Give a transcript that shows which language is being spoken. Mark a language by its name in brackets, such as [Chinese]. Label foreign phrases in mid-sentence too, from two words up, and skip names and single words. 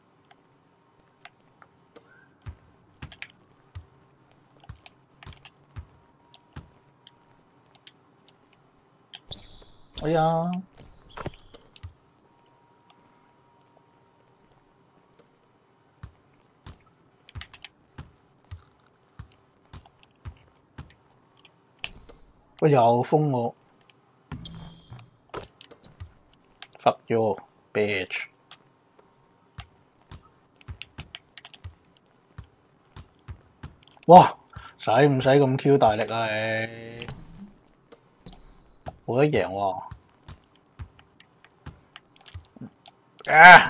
[Cantonese] 哎呀！喂，又封我 ！ [English] Fuck you, bitch！哇！ [Cantonese] 使唔使咁 Q 大力啊你？冇得贏喎！啊！